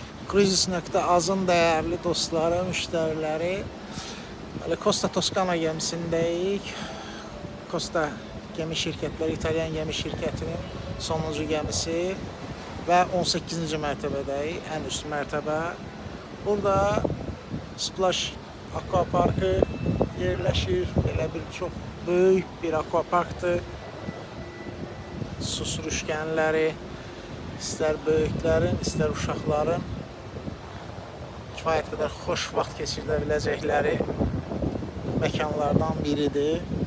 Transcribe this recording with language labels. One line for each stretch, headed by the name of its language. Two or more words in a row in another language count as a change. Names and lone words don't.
Turkish: Cruises.azın değerli dostları, müşterileri, Costa Toscana gemisindeyik. Costa gemi şirketleri, İtalyan gemi şirketinin sonuncu gemisi ve 18.
Azerbaijani: mərtəbədəyik,
Turkish: en üst
Azerbaijani: mərtəbə. Burada Splash Aquaparkı yerləşir. Belə bir çox böyük bir aquaparkdır. Su sürüşkənləri, istər böyüklərin, istər uşaqların kifayət qədər xoş vaxt keçirdə biləcəkləri məkanlardan biridir.